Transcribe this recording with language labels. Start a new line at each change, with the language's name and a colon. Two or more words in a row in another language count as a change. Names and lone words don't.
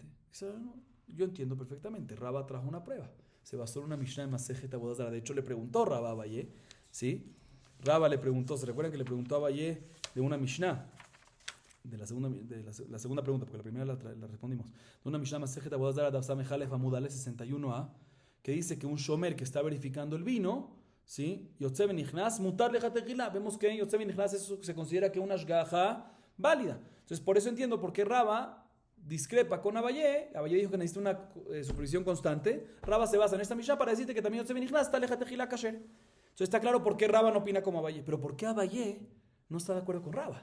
Spanish: Yo entiendo perfectamente. Rabba trajo una prueba. Se basó en una Mishnah de Masejet Avodah Zarah. De hecho, le preguntó Rabba a Abaye, ¿sí? Rabba le preguntó, ¿se recuerdan que le preguntó a Abaye de una Mishnah? De la segunda pregunta, porque la primera la respondimos. De una Mishnah Masejet Avodah Zarah,
Hebrew: דף סמך אלף עמוד אלף
Spanish: 61a, que dice que un shomer que está verificando el vino, ¿sí?
Hebrew: יוצא ונכנס, מותר לכתחילה.
Spanish: Vemos que en
Hebrew: יוצא ונכנס
Spanish: eso se considera que una ashgaha válida. Entonces, por eso entiendo por qué Rabba discrepa con Abaye. Abaye dijo que necesita una supervisión constante. Rabba se basa en esta Mishnah para decirte que también
Hebrew: יוצא ונכנס
Spanish: está
Hebrew: לכתחילה כשר.
Spanish: Entonces, está claro por qué Rabba no opina como Abaye. Pero ¿por qué Abaye no está de acuerdo con Rabba?